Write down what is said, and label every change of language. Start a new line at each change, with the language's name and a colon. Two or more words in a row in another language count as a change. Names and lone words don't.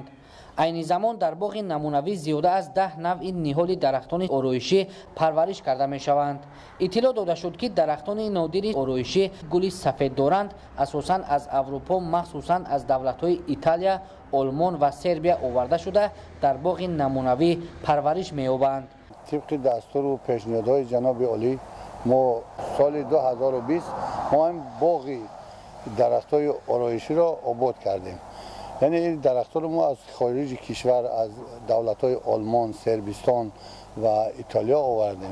Tajik: айни замон дар боғи намунавӣ зиёда аз 10 навъи ниҳоли дарахтони ороишӣ парвариш карда мешаванд. иттилоъ дода шуд ки дарахтони нодири ороишӣ гули сафед доранд, асосан аз Аврупо, махсусан аз давлатҳои Италия, Олмон ва Сербия оварда шуда дар боғи намунавӣ парвариш меёбанд. طبق دستور و پیشنهادهای جناب عالی ما سال 2020 ما هم باغی درخت‌های آرایشی را آباد کردیم. یعنی این درخت‌ها رو ما از خارج کشور از دولت‌های آلمان، صربستان و ایتالیا آوردیم.